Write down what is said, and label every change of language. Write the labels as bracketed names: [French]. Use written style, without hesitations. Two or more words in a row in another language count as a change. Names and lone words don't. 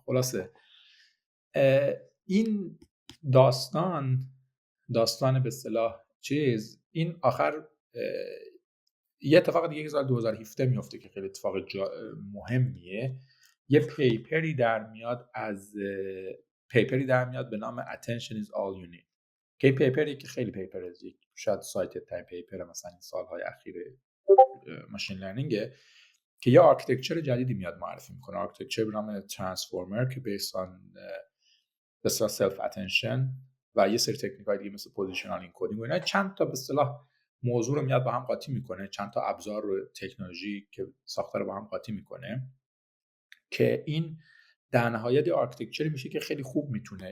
[Persian] خلاصه این داستان به اصطلاح چیز این آخر یه اتفاق دیگه که سال 2017 میفته که خیلی اتفاق مهمیه. یه پیپری در میاد به نام Attention is all you need که پیپری که خیلی پیپر شاید سایت تایم پیپر مثلا این سالهای اخیر [English] machine learning [Persian] که یه آرکیتکچر جدیدی میاد معرفی میکنه. آرکیتکچر به نام ترانسفورمر که [English] based on [Persian] به اصطلاح [English] self attention [Persian] و یه سری تکنیک‌های دیگه مثل [English] positional encoding [Persian] و اینا چند تا به اصطلاح موضوع رو میاد با هم قاطی میکنه، چند تا ابزار رو تکنولوژی که ساخته رو با هم قاطی میکنه که این در نهایت آرکیتکچری میشه که خیلی خوب میتونه.